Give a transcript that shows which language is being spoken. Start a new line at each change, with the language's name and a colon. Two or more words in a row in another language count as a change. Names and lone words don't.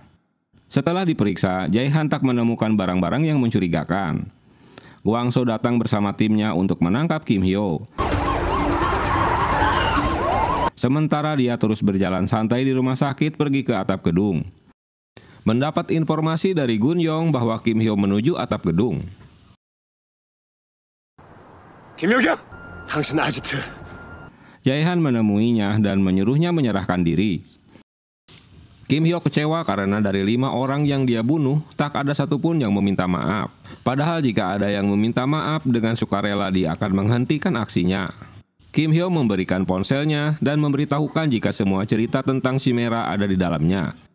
Indonesian: Setelah diperiksa, Jae-han tak menemukan barang-barang yang mencurigakan. Gwang-so datang bersama timnya untuk menangkap Kim Hyo. Sementara dia terus berjalan santai di rumah sakit pergi ke atap gedung. Mendapat informasi dari Gun Yong bahwa Kim Hyo menuju atap gedung.
Korean: 김효경, 당신 아지트.
Indonesian: Jae-han menemuinya dan menyuruhnya menyerahkan diri. Kim Hyo kecewa karena dari 5 orang yang dia bunuh, tak ada satupun yang meminta maaf. Padahal jika ada yang meminta maaf, dengan sukarela dia akan menghentikan aksinya. Kim Hyo memberikan ponselnya dan memberitahukan jika semua cerita tentang si Mera ada di dalamnya.